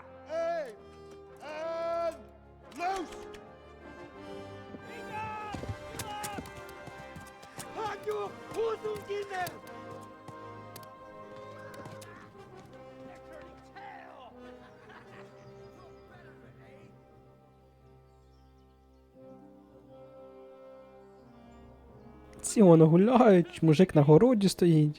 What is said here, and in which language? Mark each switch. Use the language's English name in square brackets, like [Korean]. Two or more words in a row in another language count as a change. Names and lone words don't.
[English] Hey! And loose! [Hungarian] Hagyjuk! Húzzunk innen! [Ukrainian] Ці воно гуляють, мужик на городі стоїть.